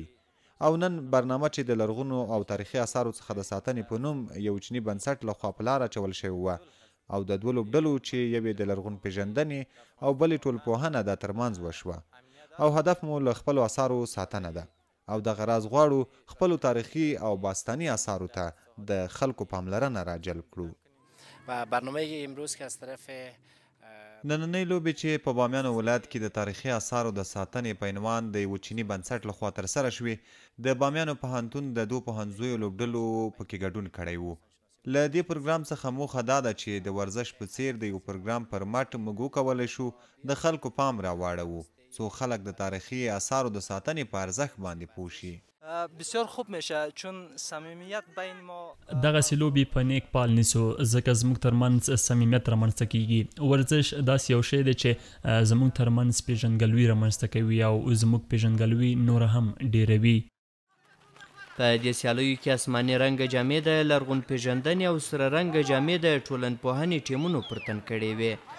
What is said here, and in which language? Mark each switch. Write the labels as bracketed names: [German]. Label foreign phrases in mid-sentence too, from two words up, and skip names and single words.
[Pashto] او نن برنامه چې د لرغونو او تاریخي اثارو څخه د ساتنې په نوم یو چیني بنسټ لخوا په لاره اچول شوې وه او د دوه لوبډلو چې یوې د لرغون پیژندنې او بلې ټولنپوهنه د ترمنځ وشوه او هدف مو له خپلو اثارو ساتنه ده او دغه راز غواړو خپلو تاریخي او باستاني اثارو ته د خلکو پاملرنه راجلب کړو. [Persian] و برنامه امروز که از طرف [Pashto] نننۍ لوبې چې په بامیانو ولایت کې د تاریخي اثارو د ساتنې په عنوان د یوه چیني بنسټ لخوا ترسره شوې د بامیانو پوهنتون د دوه پوهنځیو لوبډلو پکې ګډون کړی و. له دې پروګرام څخه موخه دا ده چې د ورزش په څیر د یو پروګرام پر مټ موږ وکولی شو د خلکو پام راواړوو څو خلک د تاریخي اثارو د ساتنې په ارزښت باندې پوه شي. [Persian] بسیار خوب میشه چون صمیمیت بین ما [Pashto] دغسې لوبې په نیک پال نیسو ځکه زموږ ترمنځ صمیمیت رامنځته کیږي. ورزش داسې یو شی دی چې زموږ ترمنځ پیژندګلوي رامنځته کوي او زموږ پیژندګلوي نوره هم ډیروي. په دې سیالیو کې اسماني رنګه جامې د لرغون پیژندنې او سره رنګه جامې د ټولنپوهنې ټیمونو پر تن کړې وې.